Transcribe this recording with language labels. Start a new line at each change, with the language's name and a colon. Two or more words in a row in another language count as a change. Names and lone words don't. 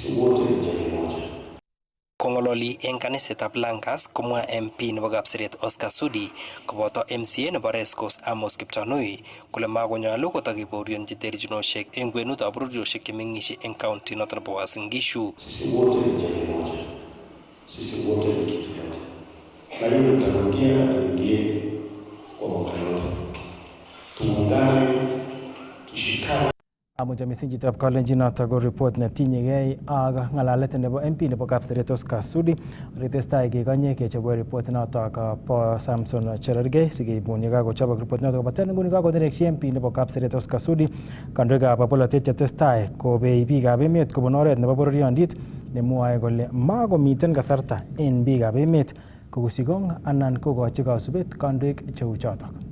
Kalenjin: Kongololi en kanisetab Langas komwa MP nebo Kapseret Oscar Sudi koboto MCA nebo Rescos Amos Kiptanui kole makonyolu kotakibaorionji terchinosiek en kwenutab bororiosiek chemeng'isie en county noton nebo Uasin Gishu.
Swahili: Sisi wote ni kitu moja. Na hiyo nirudie kwa mwaka yote. Tuungane, tushikane.
Kalenjin: Amuja misingitab Kalenjin notok ko report netinyegei ak ng'alalet nebo MP nebo Kapseret Oscar Sudi retestai kekonye kechobwe report notok po Samson Cherargei sikeibun yekakochobok report notok kobaten nguni kakonerekyi MP nebo Kapseret Oscar Sudi kandoikab polatet chetestai kobei biikab emet kobun oret nebo bororiondit nemwoe kole makomiten kasarta en biikab emet kokusikong anan kokochi kasubet kandoik cheu chotok.